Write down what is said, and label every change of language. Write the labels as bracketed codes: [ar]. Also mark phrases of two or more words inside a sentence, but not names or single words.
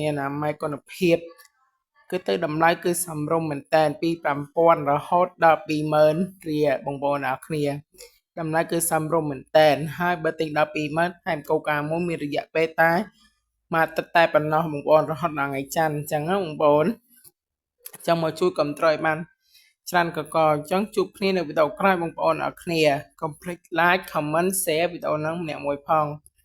[km] អនាម័យគុណភាពគឺទៅតម្លៃគឺសមរម្យមែនតើពី5000រហូតដល់20000រៀលបងប្អូនអរគ្នាតម្លៃគឺសមរម្យមែនតើហើយបើទិញដល់20000ថែមកូកាមួយមានរយៈពេលតែមួយអាទិត្យតែប៉ុណ្ណោះបងប្អូនរហូតដល់ថ្ងៃច័ន្ទអញ្ចឹងណាបងប្អូនចាំមកជួយគ្រប់គ្រងបានច្រើនក៏ចឹងជួបគ្នានៅវីដេអូក្រោយបងប្អូនអរគ្នាកុំភ្លេច [en] like comment share [km] វីដេអូហ្នឹងម្នាក់មួយផង